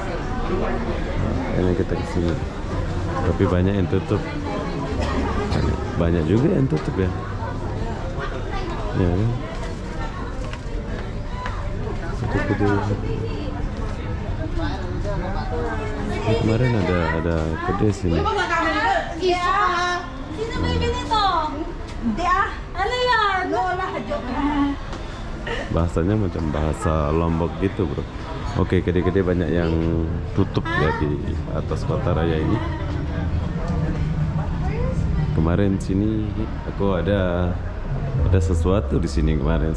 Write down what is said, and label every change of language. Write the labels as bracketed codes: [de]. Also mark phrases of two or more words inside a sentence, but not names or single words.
[id] Ini kita kesini, tapi banyak yang tutup. Banyak juga yang tutup ya. Ya kan? Gede-gede. Ini kemarin ada gede sini. Iya. [tl] Sino may ganito? Hindi ah. Ano yan? Lola, joke. [id] Bahasanya macam bahasa Lombok gitu bro. Oke, gede-gede banyak yang tutup ya di atas kota raya ini. Kemarin sini aku ada sesuatu di sini kemarin.